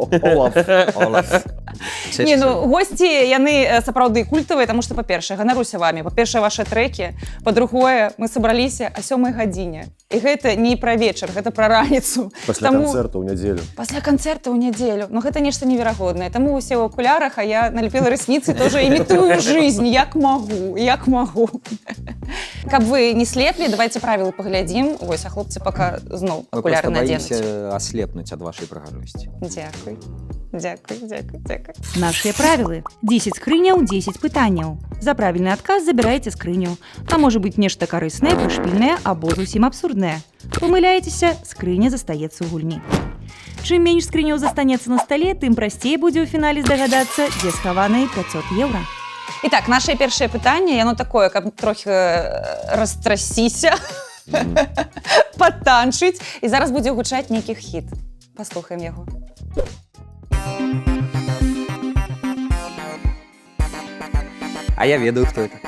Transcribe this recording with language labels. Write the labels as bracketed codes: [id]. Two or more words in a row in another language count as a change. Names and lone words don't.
[be] Не, ну, госці, яны сапраўды культавыя, таму што, па-першае, ганаруся вамі. Па-першае, вашы трэкі. Па-другое, мы сабраліся о 7 гадзіне. І гэта не пра вечар, гэта пра раніцу. Пасля канцэрта ў нядзелю. Пасля канцэрта ў нядзелю. Ну, гэта нешта неверагоднае. Таму усе ў акулярах, а я налепіла ресніцы, тоже імітую жизнь, як магу, як магу. Каб вы не слеплі, давайте правілы паглядзім. Вось, а хлопцы пока зноў акуляры наденуць. [ru] Мы просто боимся ослепнуть от вашей прыгажосці. [be] Дзякуй. Дзякуй. Нашыя правілы. 10 скрыняў, 10 пытанняў. За правільны адказ забіраеце скрыню. Там можа быць нешта карыснае, прышпільнае або зусім абсурднае. Памыляецеся, скрыня застаецца ў гульні. Чым менш скрыняў застанецца на стале, тым прасцей будзе ў фінале здагадацца, дзе схаваныя 500 еўра. Итак, наше першае пытанне, яно такое, каб трохі растрасіся, патанчыць, і зараз будзе гучаць нейкі хіт. Паслухаем яго. А я ведаю, хто это.